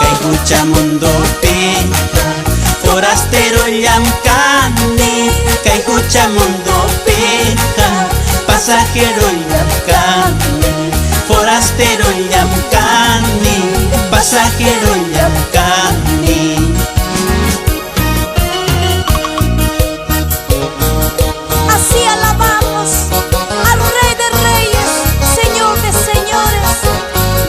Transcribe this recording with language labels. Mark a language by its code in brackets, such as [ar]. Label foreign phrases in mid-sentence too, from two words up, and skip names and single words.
[qu] Kay kucha mundo pija, forastero llamkani. Kay kucha mundo pija, pasajero llamkani. Forastero llamkani, pasajero llamkani. [es] Así alabamos al Rey de Reyes, Señor de Señores.